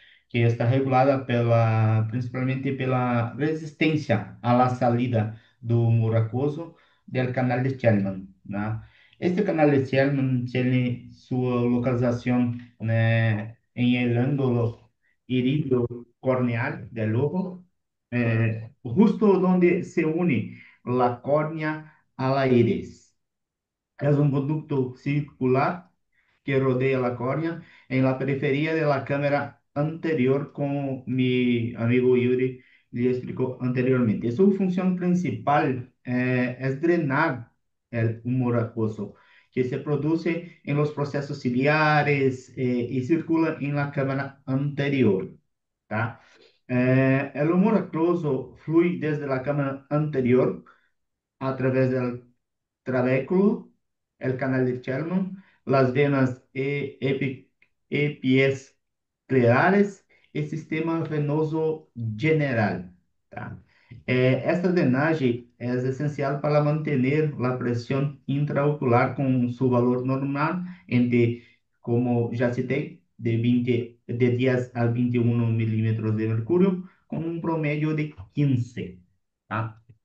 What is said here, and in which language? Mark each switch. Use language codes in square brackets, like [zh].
[pt] Que está regulada principalmente pela resistência à saída do mucoso do canal de Schellmann, né? Este canal de Schellmann tem sua localização, né, em [es] el ângulo iridio corneal del ojo, [pt] justo onde se une la córnea a la iris. [es] Es un conducto circular que rodea la córnea en la periferia de la cámara anterior, como mi amigo Yuri le explicó anteriormente. Su función principal es drenar el humor acuoso, que se produce en los procesos ciliares y circula en la cámara anterior. ¿Tá? El humor acuoso fluye desde la cámara anterior a través del trabéculo, el canal de Sherman, las venas epiesclerales y sistema venoso general. [pt] Tá? Esta drenagem é essencial para manter a pressão intraocular com seu valor normal entre, como já citei, de 10 a 21 milímetros de mercúrio, com um promédio de 15. Tá?